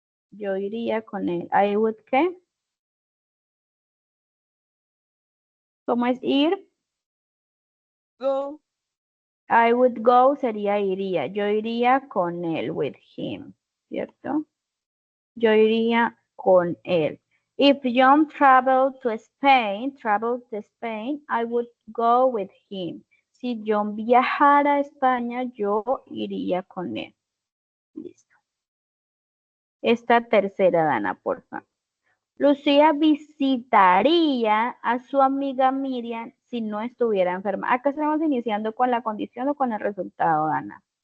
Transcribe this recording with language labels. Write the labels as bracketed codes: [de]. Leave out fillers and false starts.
[es] yo iría con él. [en] I would, [es] ¿qué? ¿Cómo es ir? [en] go. I would go [es] sería iría. Yo iría con él, [en] with him, [es] ¿cierto? Yo iría con él. [en] If John traveled to Spain, I would go with him. [es] Si John viajara a España, yo iría con él. Listo. Esta tercera, Dana, por favor. Lucía visitaría a su amiga Miriam si no estuviera enferma. Acá estamos iniciando con la condición o con el resultado, Dana.